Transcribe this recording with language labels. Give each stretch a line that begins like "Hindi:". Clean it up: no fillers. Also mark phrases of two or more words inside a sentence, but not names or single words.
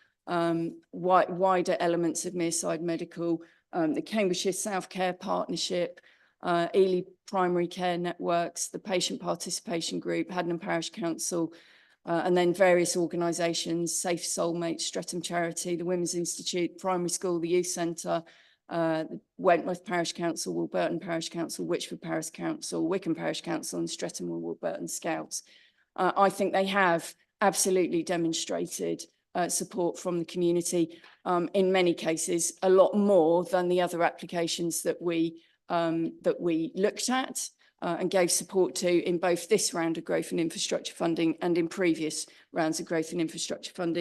English: wider elements of Mearside Medical, the Cambridgeshire South Care Partnership, Ely Primary Care Networks, the Patient Participation Group, Haddenham Parish Council, and then various organisations, Safe Soulmates, Streatham Charity, the Women's Institute, Primary School, the Youth Centre, Wentworth Parish Council, Warburton Parish Council, Witchford Parish Council, Wickham Parish Council, and Streatham and Warburton Scouts. I think they have absolutely demonstrated support from the community, in many cases, a lot more than the other applications that we looked at and gave support to in both this round of growth and infrastructure funding and in previous rounds of growth and infrastructure funding.